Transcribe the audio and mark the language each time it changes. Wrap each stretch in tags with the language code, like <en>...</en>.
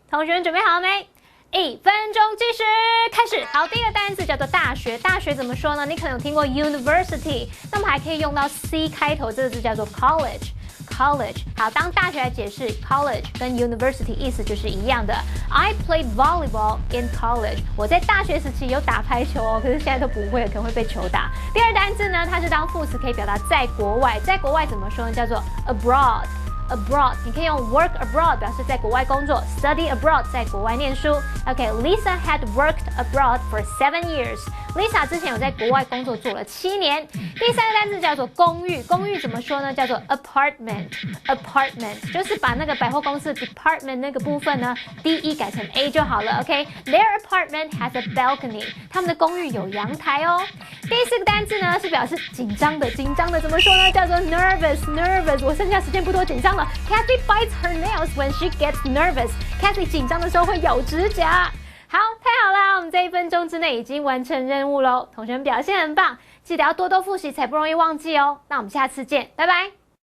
<zh>同学们准备好了没？1分钟计时开始。好，第一个单字叫做大学。大学怎么说呢？你可能有听过 university， 那么还可以用到 C 开头这个字叫做 college。好，当大学来解释 college 跟 university 意思就是一样的。</zh> <en>I played volleyball in college。</en> <zh>我在大学时期有打排球哦，可是现在都不会，可能会被球打。第二单字呢，它是当副词，可以表达在国外。在国外怎么说呢？叫做 abroad。你可以用 work abroad 表示在国外工作 ，study abroad 在国外念书。</zh> <en>OK，Lisa had worked abroad for 7 years。</en> <zh>Lisa 之前有在国外工作做了7年。第三个单词叫做公寓，公寓怎么说呢？叫做 apartment，就是把那个百货公司 department 那个部分呢 ，D-E 改成 A 就好了。</zh> <en>OK，their apartment has a balcony，</en> <zh>他们的公寓有阳台哦。第4个单词呢是表示紧张的，紧张的怎么说呢？叫做 nervous，我剩下时间不多，紧张了。</zh> <en>Kathy bites her nails when she gets nervous。</en> <zh>Kathy 紧张的时候会咬指甲。好，太好啦！我们这1分钟之内已经完成任务喽，同学们表现很棒，记得要多多复习，才不容易忘记哦。那我们下次见，拜拜。</zh>